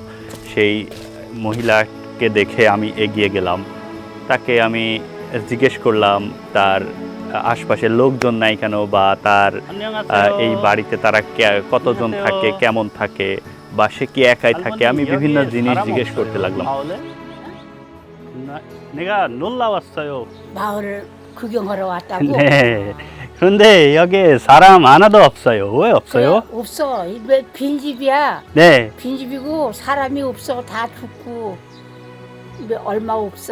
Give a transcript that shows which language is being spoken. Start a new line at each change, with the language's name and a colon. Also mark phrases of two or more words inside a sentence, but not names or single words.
Bangla: সেই মহিলাকে দেখে আমি এগিয়ে গেলাম, তাকে আমি জিজ্ঞেস করলাম তার আশপাশের লোকজন নাই কেন, বা তার এই বাড়িতে তারা কতজন থাকে, কেমন থাকে, বা সে কি একাই থাকে। আমি বিভিন্ন জিনিস জিজ্ঞেস করতে লাগলাম।
Korean: 내가 놀러 왔어요. 마을을 구경하러 왔다고? 네. 그런데 여기 사람 하나도 없어요. 왜 없어요? 그래, 없어. 왜 빈집이야. 네. 빈집이고 사람이 없어. 다 죽고 왜 얼마 없어.